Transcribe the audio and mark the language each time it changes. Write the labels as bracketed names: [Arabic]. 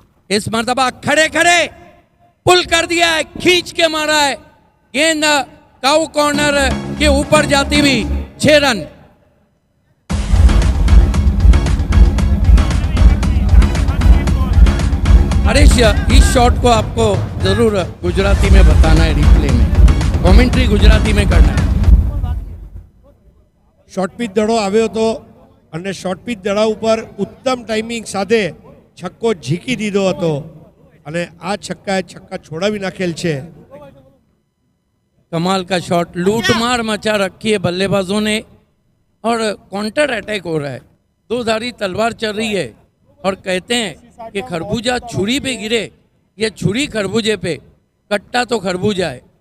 [Hindi] इस मरतबा खड़े खड़े पुल कर दिया है, खींच के मारा है, गेंद काउ कॉर्नर के ऊपर जाती हुई 6 रन। हरीश, इस शॉट को आपको जरूर गुजराती में बताना है, रिप्ले में कमेंट्री गुजराती में करना है। [Gujarati] શોર્ટ પીચ દડો આવ્યો હતો અને શોર્ટ પીચ દડા ઉપર ઉત્તમ ટાઈમિંગ સાથે છક્કો ઝીકી દીધો હતો અને આ છક્કા છોડાવી નાખેલ છે। [Hindi] कमाल का शॉट, लूटमार मचा रखी है बल्लेबाजों ने और काउंटर अटैक हो रहा है। 2 धारी तलवार चल रही है और कहते हैं कि खरबूजा छुरी पे गिरे या छुरी खरबूजे पे, कट्टा तो खरबूजा है।